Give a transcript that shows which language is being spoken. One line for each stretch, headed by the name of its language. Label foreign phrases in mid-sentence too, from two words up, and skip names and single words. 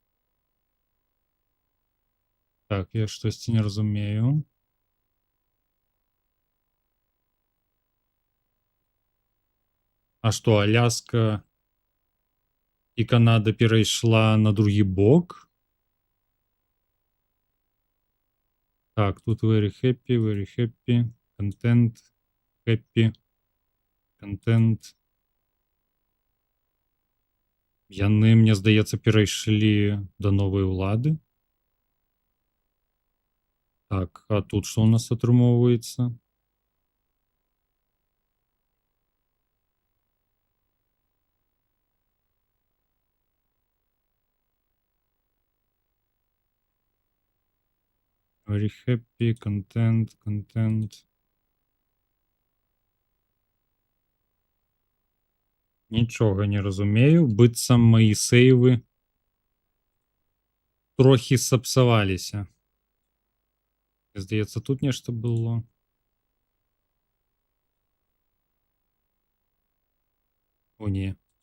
Belarusian: Так, я штосьці не разумею. А што, Аляска і Канада перайшла на другі бок? Так, тут
English: very happy, content, happy, content.
Belarusian: Яны, мне здаецца, перайшлі да новай улады. Так, а тут што ў нас атрымоўваецца?
English: Very happy, content.
Belarusian: Нічога не разумею, быццам мои сейвы трохі сапсаваліся. Здаецца, тут нешта было. О, не.